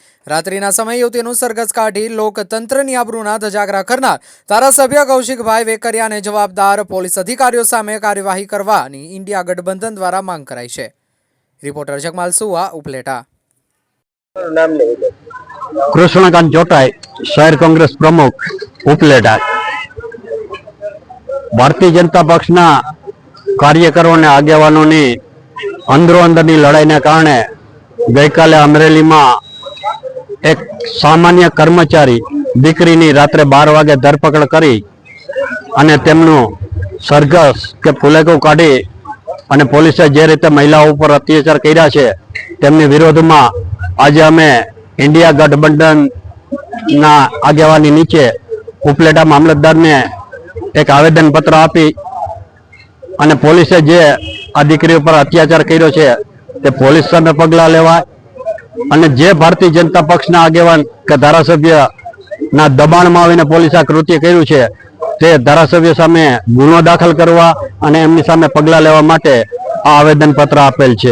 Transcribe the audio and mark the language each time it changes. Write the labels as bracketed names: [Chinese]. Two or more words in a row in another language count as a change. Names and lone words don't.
[Gujarati] રાત્રિના સમય યુવતીનું સરઘસ કાઢી લોકતંત્રની આબરૂના ધજાગરા કરનાર ધારાસભ્ય કૌશિકભાઈ વેકરિયાને જવાબદાર પોલીસ અધિકારીઓ સામે કાર્યવાહી કરવાની ઇન્ડિયા ગઠબંધન દ્વારા માંગ કરાઈ છે। रिपोर्टर जगमाल सुआ, उपलेटा। कृष्णकांत चोटाई, शहर कांग्रेस प्रमुख, उपलेटा। ભારતીય જનતા પક્ષના કાર્યકરો ને આગેવાનો ને અંદરો અંદરની લડાઈ ને કારણે ગઈ કાલે અમરેલી માં એક સામાન્ય કર્મચારી દીકરીની રાત્રે 12 વાગે ધરપકડ કરી અને તેમનું સરઘસ કે ફુલેકો કાઢી અને પોલીસે જે રીતે મહિલાઓ ઉપર અત્યાચાર કર્યા છે તેમની વિરોધમાં આજે અમે ઇન્ડિયા ગઠબંધનના આગેવાની નીચે ઉપલેટા મામલતદારને એક આવેદનપત્ર આપી અને પોલીસે જે આ દીકરી ઉપર અત્યાચાર કર્યો છે તે પોલીસ સામે પગલાં લેવાય અને જે ભારતીય જનતા પક્ષના આગેવાન કે ધારાસભ્યના દબાણમાં આવીને પોલીસે આ કૃત્ય કર્યું છે તે ધારાસભ્ય સામે ગુનો દાખલ કરવા અને એમની સામે પગલાં લેવા માટે આ આવેદનપત્ર આપેલ છે।